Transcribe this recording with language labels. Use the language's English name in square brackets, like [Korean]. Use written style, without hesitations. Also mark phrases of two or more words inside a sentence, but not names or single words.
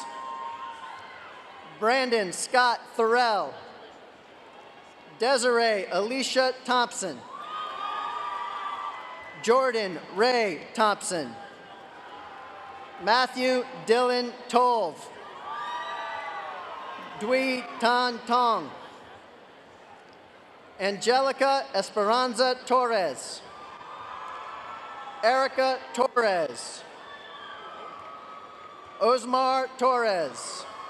[English] Brandon Scott Thorell. Desiree Alicia Thompson. Jordan Ray Thompson. Matthew Dylan Tolv. Dwi Tan Tong. Angelica Esperanza Torres. Erica Torres. Osmar Torres.